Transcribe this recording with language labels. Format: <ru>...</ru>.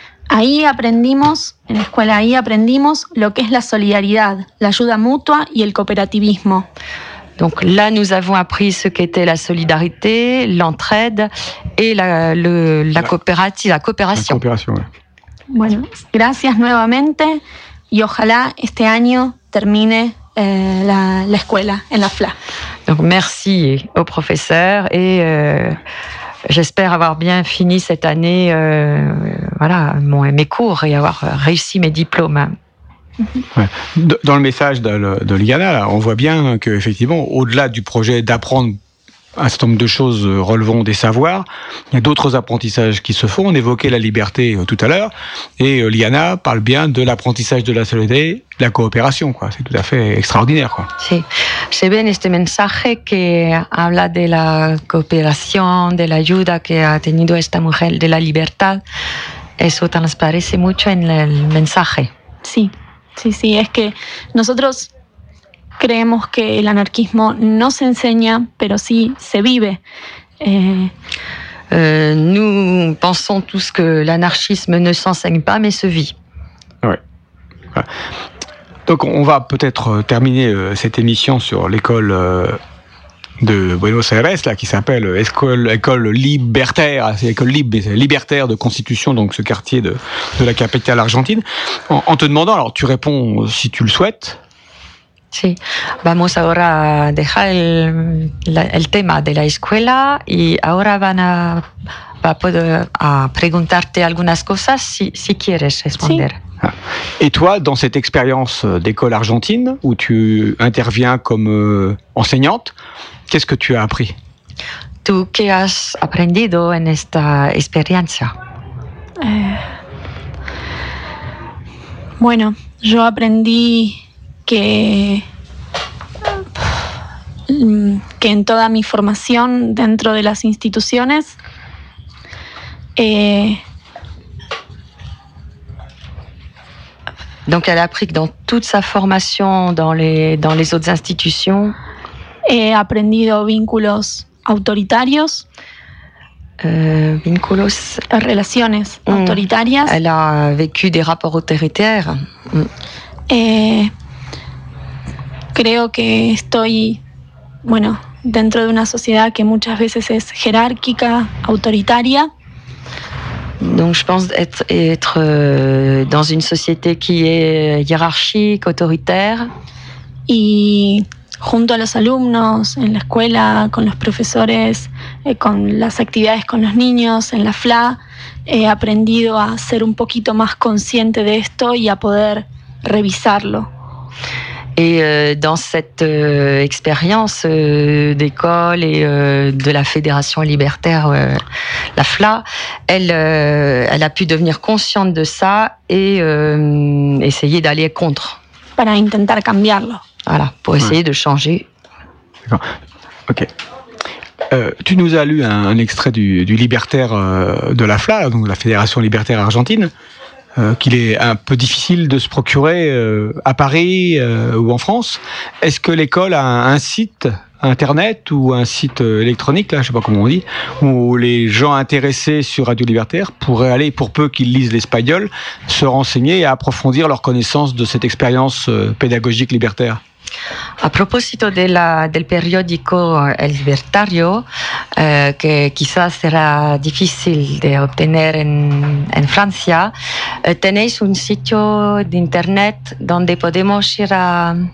<es>Ahí aprendimos, en la escuela ahí aprendimos lo que es la solidaridad, l'ayuda mutua y el cooperativismo.</es> <fr>Donc là nous avons appris ce qu'était la solidarité, l'entraide et la coopération. La coopération, oui.</fr> <es>Bueno, gracias nuevamente y ojalá este año termine la escuela en la FLA.</es> <fr>Donc merci au professeur et j'espère avoir bien fini cette année mes cours et avoir réussi mes diplômes. Ouais. Dans le message de Liliana, on voit bien que effectivement au-delà du projet d'apprendre un certain nombre de choses relevant des savoirs. Il y a d'autres apprentissages qui se font. On évoquait la liberté tout à l'heure. Et Liliana parle bien de l'apprentissage de la solidarité, de la coopération. Quoi. C'est tout à fait extraordinaire. Quoi.</fr> <es>Sí.</es> <fr>C'est bien ce message qui parle de la coopération, de l'aide que</fr> <es>a tenido esta mujer,</es> <fr>de la liberté.</fr> <es>Eso transparece mucho en el mensaje. Sí. Sí, sí, es que nosotros creemos que el anarquismo no se enseña, pero sí se vive.</es> <fr>Nous pensons tous que l'anarchisme ne s'enseigne pas, mais se vit. Ouais. Voilà. Donc on va peut-être terminer cette émission sur l'école de Buenos Aires, là, qui s'appelle École Libertaire, c'est l'école libertaire de Constitution, donc ce quartier de la capitale argentine, en te demandant, alors tu réponds si tu le souhaites.</fr> <es>Sí, vamos ahora a dejar el tema de la escuela y ahora va a preguntarte algunas cosas si quieres responder. Sí.</es> <fr>Et toi, dans cette expérience d'école argentine où tu interviens comme enseignante, qu'est-ce que tu as appris?</fr> <es>¿Tú qué has aprendido en esta experiencia? Bueno, yo aprendí que en toda mi formación dentro de las instituciones</es> <fr>donc elle a appris que dans toute sa formation dans les autres institutions</fr> <es>he aprendido vínculos autoritarios vínculos relaciones autoritarias</es> <fr>elle a vécu des rapports autoritaires</fr> <es>Creo que estoy, bueno, dentro de una sociedad que muchas veces es jerárquica, autoritaria.</es> <fr>Donc je pense être dans une société qui est hiérarchique, autoritaire.</fr> <es>Y junto a los alumnos, en la escuela, con los profesores, con las actividades con los niños, en la FLA, he aprendido a ser un poquito más consciente de esto y a poder revisarlo.</es> <fr>Et dans cette expérience d'école et de la Fédération Libertaire, la FLA, elle a pu devenir consciente de ça et essayer d'aller contre.</fr> <es>Para intentar cambiarlo.</es> <fr>Voilà, pour essayer de changer. D'accord. Ok. Tu nous as lu un extrait du Libertaire de la FLA, donc la Fédération Libertaire Argentine. Qu'il est un peu difficile de se procurer à Paris ou en France. Est-ce que l'école a un site internet ou un site électronique, là, je ne sais pas comment on dit, où les gens intéressés sur Radio Libertaire pourraient aller, pour peu qu'ils lisent l'espagnol, se renseigner et approfondir leur connaissance de cette expérience pédagogique libertaire ?</fr> <es>A propósito del periódico El Libertario, que quizás será difícil de obtener en Francia, tenéis un sitio de internet donde podemos ir a...</es>